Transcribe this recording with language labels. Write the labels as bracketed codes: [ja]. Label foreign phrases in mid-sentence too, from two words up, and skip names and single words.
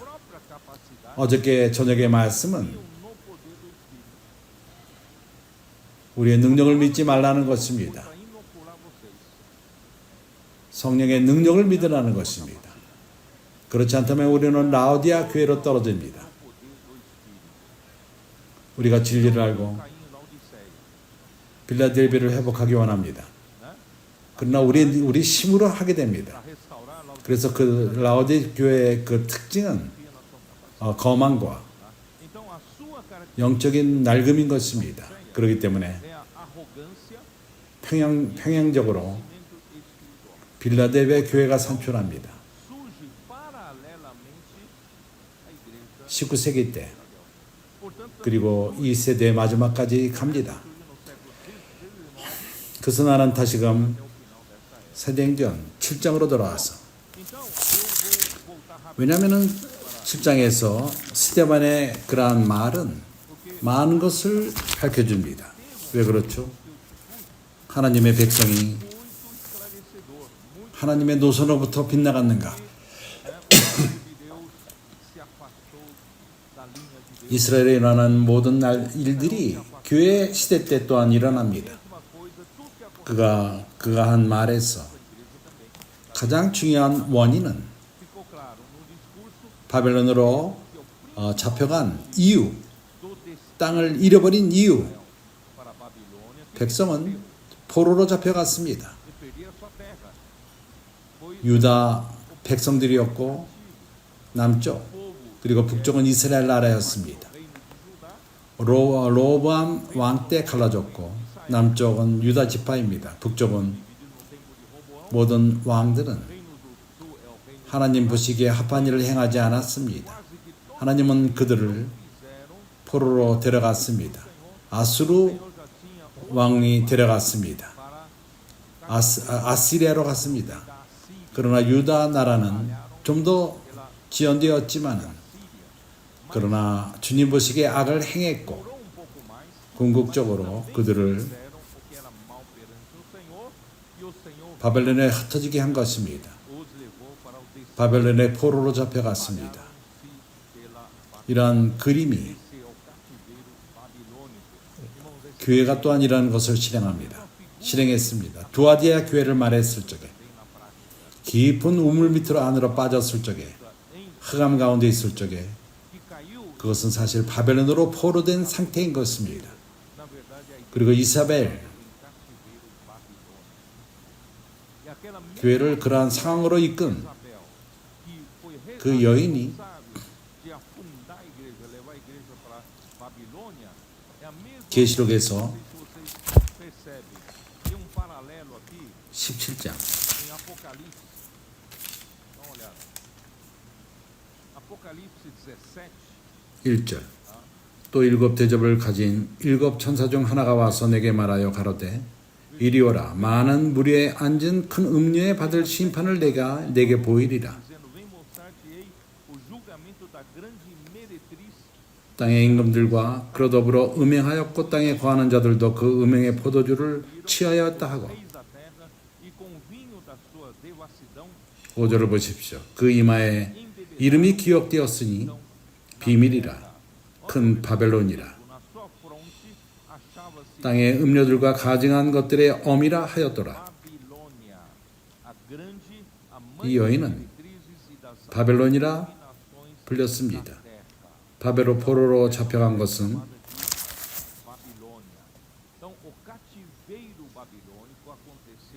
[pt] Própria capacidade [ko] 어저께 저녁의 말씀은 [pt] no poder do Espírito [ko] 우리의 능력을 믿지 말라는 것입니다. [pt] para inocular vocês. [ko] 성령의 능력을 믿으라는 것입니다. 그렇지 않다면 우리는 라오디아 교회로 떨어집니다. [pt] No poder do Espírito. [ko] 우리가 진리를 알고 [pt] Caim em Laodiceia, [ko] 빌라델비아를 회복하기 원합니다. [pt] né? [ko] 그러나 우리 힘으로 하게 됩니다. [pt] Para restaurar Laodiceia [ko] 그래서 그 라오디아 교회의 그 특징은 [pt] na sua capacidade. [ko] 거만과 [pt] Tá? Então a sua característica [ko] 영적인 낡음인 것입니다. 그렇기 때문에 [pt] é a arrogância, [ko] 평양적으로 [pt] conhecimento espiritual. [ko] 빌라델비아 교회가 산출합니다. [pt] Surge paralelamente à igreja. [ko] 19세기 때 [pt] Portanto, [ko] 그리고 이 세대의 마지막까지 갑니다. [pt] surge no século XVI, [ko] 그래서 나는 다시금 [pt] até o final dessa era. [ko] 사도행전 7장으로 돌아와서 [pt] Então, eu vou voltar rápido, [ko] 왜냐하면 7장에서 스데반의 그러한 말은 많은 것을 밝혀줍니다. 왜 그렇죠? 하나님의 백성이 [pt] muito esclarecedor, muito [ko] 하나님의 노선으로부터 빗나갔는가? [pt] o povo de Deus se afastou da linha de Deus. [ko] 이스라엘에 일어나는 모든 일들이 교회 시대 때 또한 일어납니다. [pt] Mesma coisa, tudo que aconteceu [ko] 그가 한 말에서 [pt] na igreja também. [ko] 가장 중요한 원인은 [pt] Ficou claro no discurso [ko] 바벨론으로 잡혀간 이유, [pt] do destino [ko] 땅을 잃어버린 이유, [pt] para a Babilônia, que [ko] 백성은 포로로 잡혀갔습니다. [pt] perdia a sua terra. Foi [ko] 유다 백성들이었고 남쪽 [pt] povo [ko] 그리고 북쪽은 이스라엘 나라였습니다. [pt] reino de Judá, [ko] 로보암 왕 때 갈라졌고 남쪽은 유다 지파입니다. 북쪽은 [pt] dividido no tempo de Roboão, [ko] 모든 왕들은 [pt] reino do sul é o reino [ko] 하나님 보시기에 합한 일을 행하지 않았습니다. [pt] quase que todos [ko] 하나님은 그들을 [pt] fizeram. [ko] 포로로 데려갔습니다. 아수르 [pt] O Senhor já tinha [ko] 왕이 데려갔습니다. [pt] para [ko] 아시리아로 갔습니다. [pt] da Síria, [ko] 그러나 유다 나라는 좀 더 지연되었지만은 그러나 주님 보시기에 악을 행했고 [pt] demorou um pouco mais, [ko] 궁극적으로 그들을 [pt] fizeram o que era mal perante o Senhor, e o Senhor [ko] 바벨론에 흩어지게 한 것입니다. [pt] os levou para o destino. [ko] 바벨론의 포로로 잡혀갔습니다. [pt] Espalharam-se pela [ko] 이러한 그림이 [pt] ao cativeiro babilônico. Irmãos, esse [ko] 교회가 또한 이러한 것을 실행합니다. 실행했습니다. 두아디아 교회를 말했을 적에 [pt] vem na prática. [ko] 깊은 우물 밑으로 안으로 빠졌을 적에 [pt] Em [ko] 흑암 가운데 있을 적에 [pt] que caiu, [ko] 그것은 사실 바벨론으로 포로된 상태인 것입니다. [pt] na verdade, a igreja [ko] 그리고 이사벨 [pt] em cativeiro babilônico. E aquela mesma [ko] 교회를 그러한 상황으로 이끈 [pt] Isabel, que foi [ko] 그 여인이 [pt] responsável de afundar a igreja, levar a igreja para Babilônia, é a mesma [ko] 계시록에서 [pt] coisa, não sei se vocês percebem. Tem um paralelo aqui [ko] 17장 [pt] em Apocalipse. Dá uma olhada. Apocalipse 17. [ko] 1절 또 일곱 대접을 가진 일곱 천사 중 하나가 와서 내게 말하여 가로되 이리 오라 많은 무리에 앉은 큰 음녀에 받을 심판을 내게 보이리라. [pt] Dizendo, vem mostrar-te-ei o julgamento da grande meretriz [ko] 땅의 임금들과 그로 더불어 음행하였고 땅에 거하는 자들도 그 음행의 포도주를 취하였다 하고 [pt] reis da terra e com o vinho da sua devassidão [ko] 5절을 보십시오. 그 이마에 이름이 기억되었으니 비밀이라 큰 바벨론이라 [pt] na sua fronte achava-se [ko] 땅의 음료들과 가증한 것들의 엄이라 하였더라. [pt] Babilônia, a grande, a [ko] 이 [pt] mãe das [ko] 여인은 [pt] meretrizes e das [ko] 바벨론이라 [pt] nações [ko] 불렸습니다. [pt] da terra. [ko] 바벨로 포로로 잡혀간 것은 [pt] Chamada de Babilônia. Então, o cativeiro babilônico aconteceu,